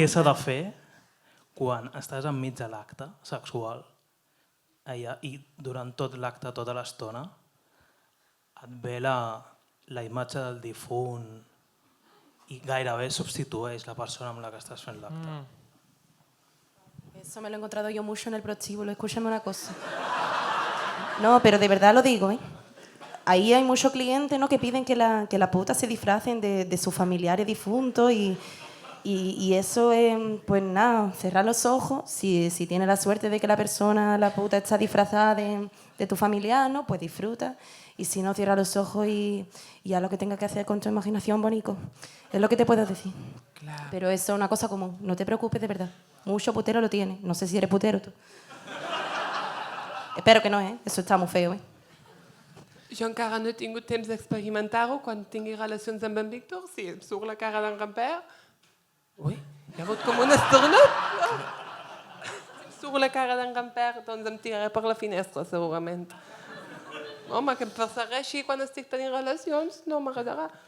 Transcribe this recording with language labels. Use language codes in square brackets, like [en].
[ca] s'ha de fer quan estàs enmig de l'acte sexual allà, i durant tot l'acte, tota l'estona, et ve la imatge del difunt i gairebé substitueix la persona amb la que estàs fent l'acte? [es] Eso me lo he encontrado yo mucho en el prostíbulo. Escúchame una cosa. No, pero de verdad lo digo, Ahí hay muchos clientes, ¿no?, que piden que la puta se disfracen de sus familiares difuntos y eso es, pues nada, cerrar los ojos. Si tienes la suerte de que la puta está disfrazada de tu familiar, ¿no?, pues disfruta. Y si no, cierra los ojos y haz lo que tengas que hacer con tu imaginación, bonito. Es lo que te puedo decir. [ca] Clar. [es] Pero eso es una cosa común. No te preocupes, de verdad. Mucho putero lo tiene. No sé si eres putero tú. Espero que no, Eso está muy feo, [ca] Jo encara no he tingut temps d'experimentar-ho. Quan tingui relacions amb en Víctor, si em surt la cara d'en Gamper... Ui, hi ha hagut com un esternut. Si em surt la cara d'en Gamper, doncs em tiraré per la finestra, segurament. Home, que em persegueixi quan estic tenint relacions no m'agradarà.